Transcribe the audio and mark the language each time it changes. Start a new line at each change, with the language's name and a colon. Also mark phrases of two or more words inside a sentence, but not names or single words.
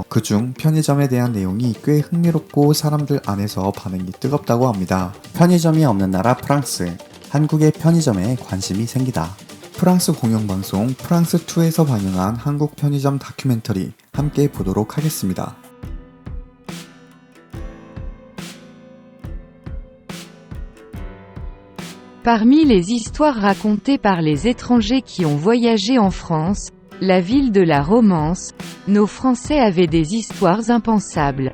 Korean: 그중 편의점에 대한 내용이 꽤 흥미롭고 사람들 안에서 반응이 뜨겁다고 합니다. 편의점이 없는 나라 프랑스. 한국의 편의점에 관심이 생기다. 프랑스 공영방송 프랑스2에서 방영한 한국 편의점 다큐멘터리 함께 보도록 하겠습니다.
French: Parmi les histoires racontées par les étrangers qui ont voyagé en France, la ville de la romance, nos Français avaient des histoires impensables.